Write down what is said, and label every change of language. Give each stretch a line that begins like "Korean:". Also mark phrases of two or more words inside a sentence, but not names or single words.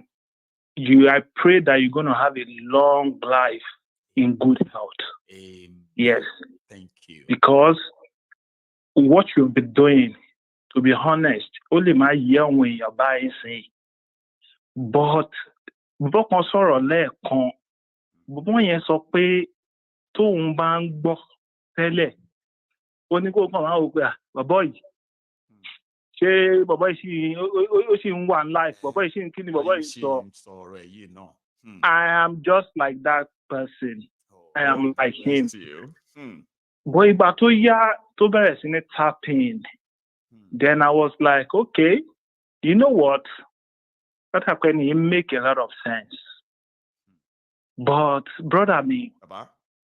English: I pray that you're going to have a long life in good health. Amen. Yes. Thank you. Because what you've been doing, to be honest, only my young when you're buying say.
Yoruba: But bọ́ kan sọ̀rọ̀ lẹ́ẹ̀kan, bọ́ yẹn sọ pé tóun bá ń gbọ́ tẹ́lẹ̀, ó ní kó kàn máa wò pé bàbá yìí, ṣé bàbá yìí ó sì ń wà ní life, bàbá yìí sì ń kí ni bàbá yìí sọ.
English: I am just like that person. I am like him. But
Yoruba: ìgbà tó yá tó bẹ̀rẹ̀ sí ní
English: tapping, then I was like, okay, you know what? That can make a lot of sense. But brother,